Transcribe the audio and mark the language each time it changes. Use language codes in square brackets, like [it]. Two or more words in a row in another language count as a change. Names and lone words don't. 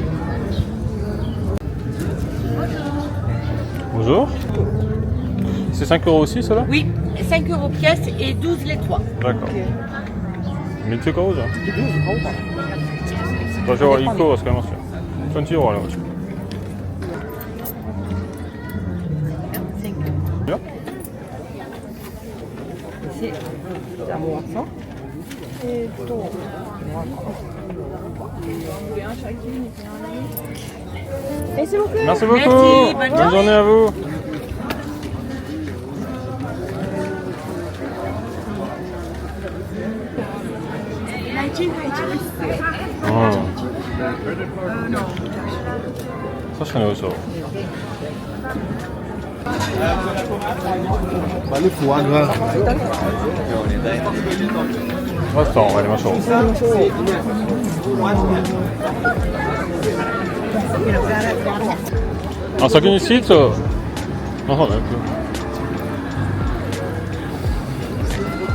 [fr] Bonjour. C'est 5 € aussi, cela? Oui, 5 € pièce et 12 les 3. D'accord. [ja] めっちゃ買おうじゃん。私は1個は使いますよ。20 €あればしょ。いや。じゃあもうさ。 [fr] Merci beaucoup. Merci beaucoup. Merci, bonne journée à vous. [ja] 確かに美味しそう。 [fr] Le foie gras. [ja] マスター終わりましょう。あ、先にシーツを。あ、そうね。